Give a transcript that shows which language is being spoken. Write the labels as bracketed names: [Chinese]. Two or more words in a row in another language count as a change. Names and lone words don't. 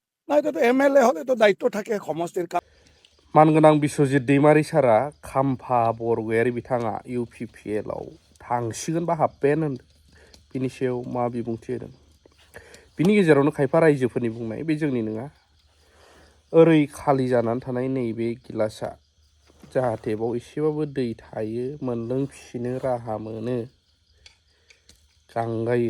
[Bangla] না, এটা তো এমএলএ হলে তো দায়িত্ব থাকে সমষ্টির কাম। [Bodo] मानगोनां बिश्वजित दैमारि सारा खाम्फा बरगयारि बिथाङा UPPLआव थांसिगोन बा हाबबायानो होनदों। बिनि सायाव मा बिबुंथि होदों? बिनि गेजेरावनो खायफा रायजोफोरनि बुंनाय बे जोंनि नङा। ओरै खालि जानानै थानाय नैबे गिलासआ जाहाथे बाव एसेबाबो दै थायो, मोनलोंफिनो राहा मोनो, गांगायो।